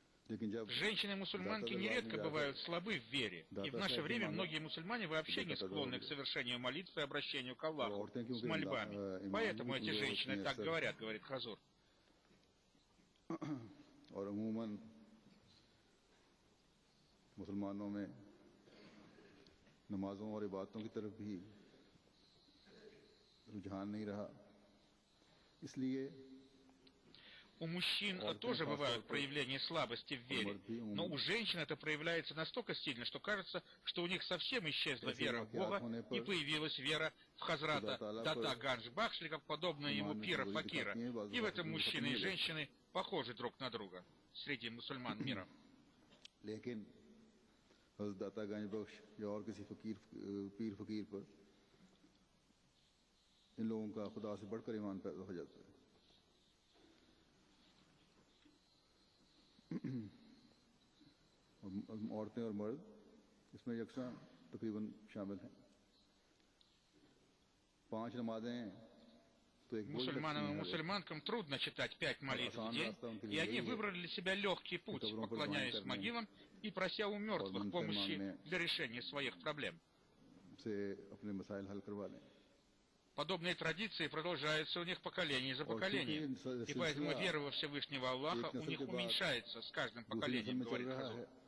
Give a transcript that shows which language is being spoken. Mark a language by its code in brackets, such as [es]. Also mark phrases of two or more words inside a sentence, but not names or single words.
[ru] Женщины-мусульманки нередко бывают слабы в вере, и в наше время многие мусульмане вообще не склонны к совершению молитв и обращению к Аллаху с мольбами. Поэтому эти женщины так говорят, говорит Хазур. [ur] اور عموماً مسلمانوں میں نمازوں اور عبادتوں کی طرف بھی رجحان نہیں رہا، اس لیے [ru] у мужчин тоже бывают проявления слабости в вере, но у женщин это проявляется настолько сильно, что кажется, что у них совсем исчезла вера в Бога и появилась вера в Хазрата Дата Ганж Бахши, как подобная ему пира Факира. И в этом мужчины и женщины похожи друг на друга среди мусульман мира. [ur] لیکن حضرت داتا گنج بخش یا اور کسی پیر فقیر پر ان لوگوں کا خدا سے بڑھ کر ایمان پیدا ہو جاتا ہے. عورتیں اور مرد اس میں یکساں تقریباً شامل ہیں. 5 नमाजें [ru] Мусульманам и мусульманкам трудно читать 5 молитв в день, и они выбрали для себя легкий путь, поклоняясь могилам и прося у мертвых помощи для решения своих проблем. Подобные традиции продолжаются у них поколение за поколением, и поэтому вера во Всевышнего Аллаха у них уменьшается с каждым поколением, говорит Хазур.